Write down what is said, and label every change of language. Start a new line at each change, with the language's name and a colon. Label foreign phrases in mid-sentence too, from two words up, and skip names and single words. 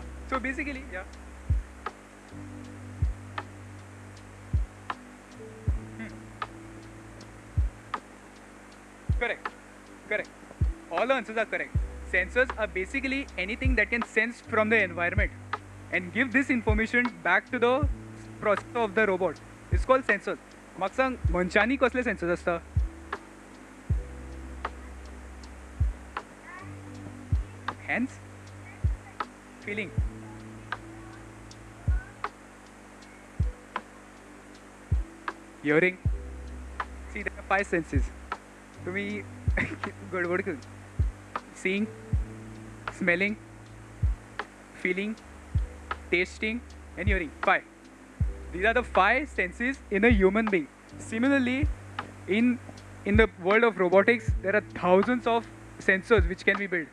English: So basically, yeah. Correct. All the answers are correct. Sensors are basically anything that can sense from the environment and give this information back to the processor of the robot. It's called sensors.
Konkani: म्हाका सांग, मनशांनी कसले सेन्सर्स आसता?
English: Hands? Feeling? Hearing? See, there are 5 senses.
Konkani: तुम्ही गडबड कर.
English: Seeing, smelling, feeling, tasting, and hearing. 5. These are the 5 senses in a human being. Similarly, in the world of robotics, there are thousands of sensors which can be built.